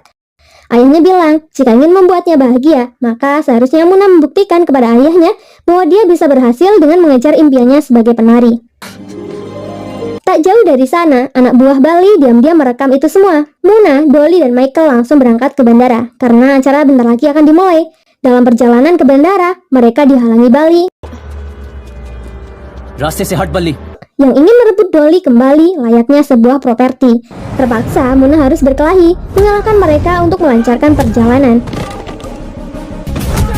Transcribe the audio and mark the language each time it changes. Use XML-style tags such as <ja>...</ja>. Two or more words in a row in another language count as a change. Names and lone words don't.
<id>Ayahnya bilang, jika ingin membuatnya bahagia, maka seharusnya Muna membuktikan kepada ayahnya bahwa dia bisa berhasil dengan mengejar impiannya sebagai penari. Tak jauh dari sana, anak buah Bali diam-diam merekam itu semua. Muna, Dolly, dan Michael langsung berangkat ke bandara, karena acara bentar lagi akan dimulai. Dalam perjalanan ke bandara, mereka dihalangi Bali</id> <hi>रास्ते से हट बल्ली.</hi> <id>yang ingin merebut Dolly kembali layaknya sebuah properti. Terpaksa Muna harus berkelahi mengalahkan mereka untuk melancarkan perjalanan.</id>